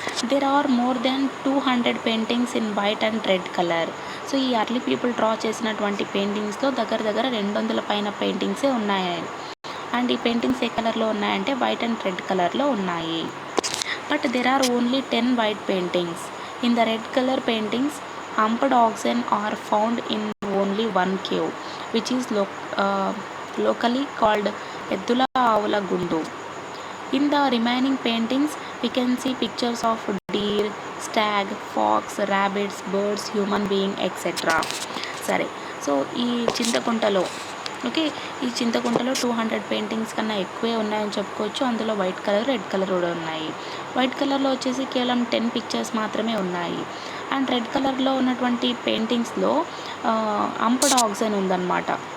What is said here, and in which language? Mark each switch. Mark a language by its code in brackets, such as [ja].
[en] There are more than 200 paintings in white and red color. [te] So ఈ early people draw చేసినటువంటి పెయింటింగ్స్లో దగ్గర 200 పైన పెయింటింగ్సే ఉన్నాయి. అండ్ ఈ పెయింటింగ్స్ ఏ కలర్లో ఉన్నాయంటే వైట్ అండ్ రెడ్ కలర్లో ఉన్నాయి. [en] But there are only 10 white paintings. In the red colour paintings humped oxen are found in only one cave which is locally called Eddula Avula Gundu. In the remaining paintings we can see pictures of deer, stag, fox, rabbits, birds, human being, etc. [te] సరే, so ఈ చింతకుంటలో ఈ చింతకుంటలో 200 paintings కన్నా ఎక్కువే ఉన్నాయని చెప్పుకోవచ్చు. అందులో వైట్ కలర్, రెడ్ కలర్ కూడా ఉన్నాయి. వైట్ కలర్లో వచ్చేసి కేవలం 10 పిక్చర్స్ మాత్రమే ఉన్నాయి. అండ్ రెడ్ కలర్లో ఉన్నటువంటి పెయింటింగ్స్లో అంపుడ్ ఆక్సన్ ఉందన్నమాట.